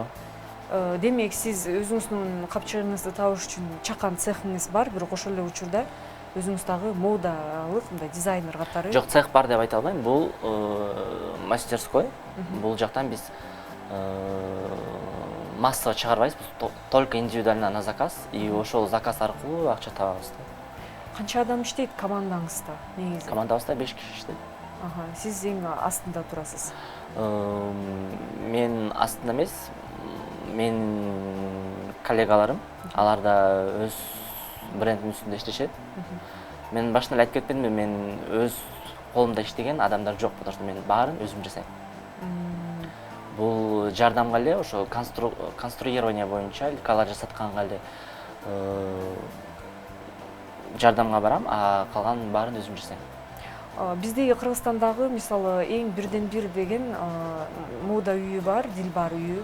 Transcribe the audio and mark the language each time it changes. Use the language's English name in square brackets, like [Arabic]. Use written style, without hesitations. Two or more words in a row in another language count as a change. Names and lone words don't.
[Kyrgyz] Демек, сиз өзүңүздүн капчыгыңызды табыш үчүн чакан цехиңиз бар, бирок ошол эле учурда өзүңүз дагы модалык мындай дизайнер катары. Жок, цех бар деп айта албайм. Бул мастерской. Бул жактан биз массаға чыгарбайбыз, [Russian] только индивидуально на заказ, и [Kyrgyz] ошол заказ аркылуу акча табабыз. Канча адам иштейт командаңызда негизи? Командабызда 5 киши иштейт. Сиз эң астында турасыз. Мен астында эмес, менин коллегаларым, алар да өз брендинин үстүндө иштешет. Мен башында эле айтып кетпедимби, мен өз колумда иштеген адамдар жок, [Russian] потому что [Kyrgyz] мен баарын өзүм жасайм. Бул жардамга эле ошо конструирование боюнча коллаж жасатканга эле жардамга барам, а калганын баарын өзүм жасайм. Биздеги Кыргызстандагы мисалы эң бирден бир деген мода үйү бар, Дилбар үйү.